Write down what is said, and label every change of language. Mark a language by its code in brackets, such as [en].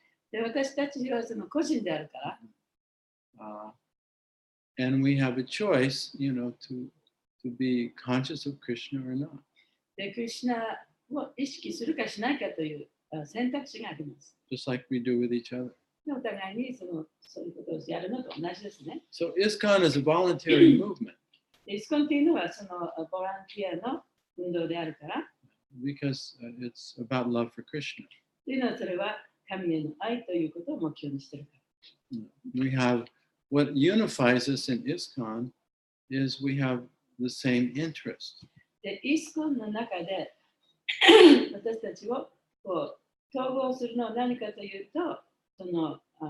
[ja] で、私たちはその個人であるから、 [en] and we have a choice, you know, to be conscious of Krishna or not. [ja] で、クリシュナを意識するかしないかという選択肢があります。 [en] Just like we do with each other. [ja] で、お互いにそういうことをやるのと同じですね。 [en] So ISKCON is a voluntary movement [ja] でイスコンっていうのはそのボランティアの運動であるから、 [en] because it's about love for Krishna. [ja] というのはそれは神への愛ということを目標にしているから。 [en] We have what unifies us in ISKCON is we have the same interest. [ja] で、イスコンの中で私たちをこう統合するのは何かというと、その